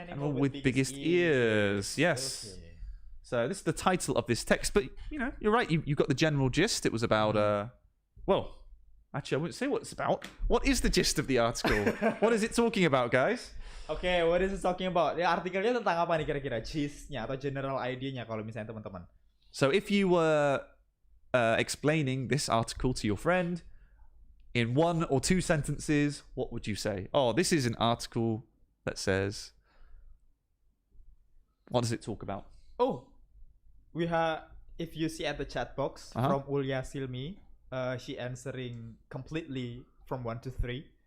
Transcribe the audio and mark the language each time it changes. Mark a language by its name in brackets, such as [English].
[English] Animal with biggest ears. Yes. Okay. So this is the title of this text, but you know, you're right. You got the general gist. It was about well, actually, I wouldn't say what it's about. What is the gist of the article? What is it talking about, guys? Okay, what is it talking about? [Indonesian] Ya, artikelnya tentang apa nih kira-kira? Gist-nya atau general idea-nya kalau misalnya teman-teman. [English] So if you were explaining this article to your friend in 1 or 2 sentences, what would you say? Oh, this is an article that says... What does it talk about? Oh, we have, if you see at the chat box from Ulya Silmi, she answering completely from 1 to 3.